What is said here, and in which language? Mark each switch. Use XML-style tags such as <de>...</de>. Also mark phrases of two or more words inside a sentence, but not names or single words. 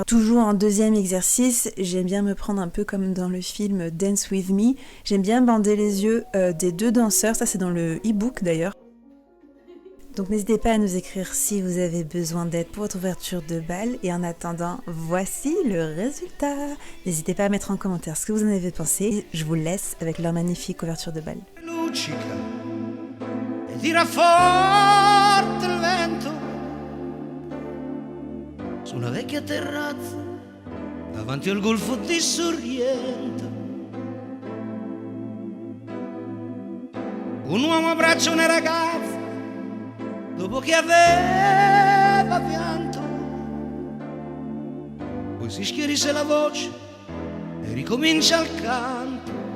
<fr>Toujours en 2e exercice, j'aime bien me prendre un peu comme dans le film Dance With Me, j'aime bien bander les yeux des 2 danseurs, ça c'est dans le e-book d'ailleurs. Donc n'hésitez pas à nous écrire si vous avez besoin d'aide pour votre ouverture de bal. Et en attendant, voici le résultat. N'hésitez pas à mettre en commentaire ce que vous en avez pensé. Je vous laisse avec leur magnifique ouverture de bal.</fr> <it>Tira forte il vento su una vecchia terrazza davanti al golfo di Sorrento. Un uomo abbraccia una ragazza dopo che aveva pianto, poi si schierisse la voce e ricomincia il canto.</it>